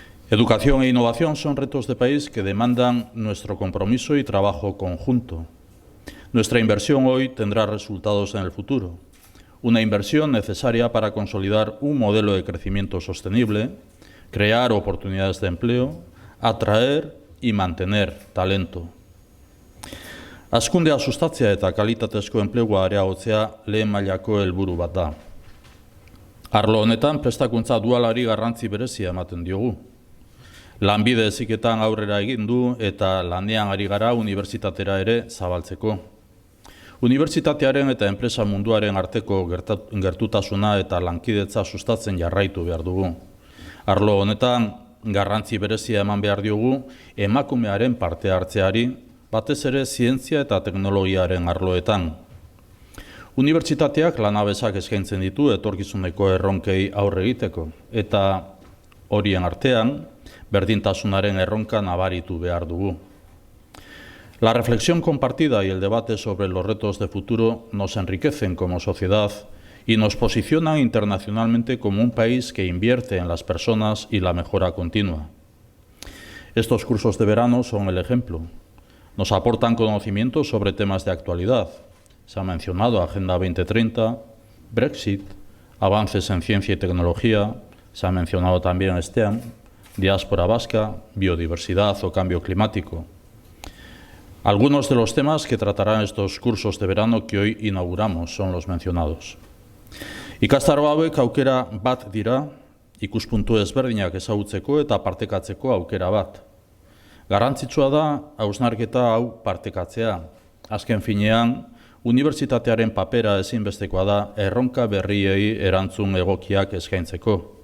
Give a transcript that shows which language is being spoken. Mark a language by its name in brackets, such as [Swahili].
[Spanish] Educación e innovación son retos de país que demandan nuestro compromiso y trabajo conjunto. Nuestra inversión hoy tendrá resultados en el futuro. Una inversión necesaria para consolidar un modelo de crecimiento sostenible, crear oportunidades de empleo, atraer y mantener talento. [Basque] Hazkundea sustatzea eta kalitatezko enplegua areagotzea lehen mailako helburu bat da. Arlo honetan prestakuntza dualari garrantzi berezia ematen diogu. Lanbide heziketan aurrera egin du eta lanean ari gara unibertsitatera ere zabaltzeko. Unibertsitatearen eta enpresa munduaren arteko gertutasuna eta lankidetza sustatzen jarraitu behar dugu. Arlo honetan garrantzi berezia eman behar diogu emakumearen parte hartzeari, batez ere zientzia eta teknologiaren arloetan. Unibertsitateak lanabesak eskaintzen ditu etorkizuneko erronkei aurre egiteko, eta horien artean berdintasunaren erronka nabaritu behar dugu. [Spanish] La reflexión compartida y el debate sobre los retos de futuro nos enriquecen como sociedad y nos posicionan internacionalmente como un país que invierte en las personas y la mejora continua. Estos cursos de verano son el ejemplo. Nos aportan conocimientos sobre temas de actualidad. Se ha mencionado Agenda 2030, Brexit, avances en ciencia y tecnología, se ha mencionado también STEM, diáspora vasca, biodiversidad o cambio climático. Algunos de los temas que tratarán estos cursos de verano que hoy inauguramos son los mencionados. [Basque] Ikastaro hauek aukera bat dira, ikuspuntu ezberdinak ezagutzeko eta partekatzeko aukera bat. Garrantzitsua da hausnarketa hau partekatzea. Azken finean, unibertsitatearen papera ezinbestekoa da erronka berriei erantzun egokiak eskaintzeko.